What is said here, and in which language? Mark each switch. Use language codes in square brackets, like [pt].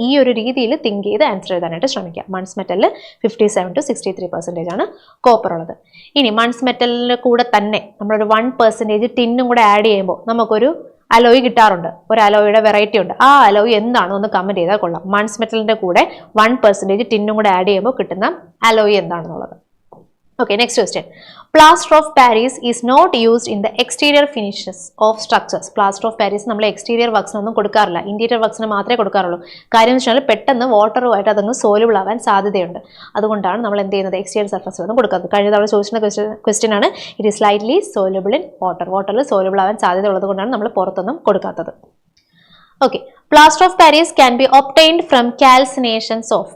[ml] ഈ ഒരു രീതിയിൽ തിങ്ക് ചെയ്ത് ആൻസർ എഴുതാനായിട്ട് ശ്രമിക്കുക. മൺസ് മെറ്റലിൽ 57 to 63% ആണ് കോപ്പർ ഉള്ളത്. ഇനി മൺസ് മെറ്റലിന്റെ കൂടെ തന്നെ നമ്മളൊരു 1% ടിന്നും കൂടെ ആഡ് ചെയ്യുമ്പോൾ നമുക്കൊരു അലോയ് കിട്ടാറുണ്ട്. ഒരു അലോയുടെ വെറൈറ്റി ഉണ്ട്. ആ അലോയ് എന്താണെന്ന് ഒന്ന് കമന്റ് ചെയ്താൽ കൊള്ളാം. മൺസ് മെറ്റലിന്റെ കൂടെ 1% ടിന്നും കൂടെ ആഡ് ചെയ്യുമ്പോൾ കിട്ടുന്ന അലോയ് എന്താണെന്നുള്ളത്. [en] Okay, next question. Plaster of Paris is not used in the exterior finishes of structures. [ml] Plaster of Paris നമ്മൾ exterior works ഒന്നും കൊടുക്കാറില്ല, interior worksന് മാത്രമേ കൊടുക്കാറുള്ളൂ. കാര്യം എന്ന് വെച്ചാൽ പെട്ടെന്ന് വാട്ടറുമായിട്ട് അതങ്ങ് സോലുബിൾ ആവാൻ സാധ്യതയുണ്ട്. അതുകൊണ്ടാണ് നമ്മൾ എന്ത് ചെയ്യുന്നത്? എക്സ്റ്റീരിയർ സർഫസ് ഒന്നും കൊടുക്കാത്തത്. കഴിഞ്ഞ തവണ ചോദിച്ചിരുന്ന ക്വസ്റ്റ്യൻ ആണ്. [en] It is slightly soluble in water. [ml] വാട്ടറിൽ സോലുബിൾ ആവാൻ സാധ്യത ഉള്ളത് കൊണ്ടാണ് നമ്മൾ പുറത്തൊന്നും കൊടുക്കാത്തത്. [en] Okay, plaster of Paris can be obtained from calcinations of.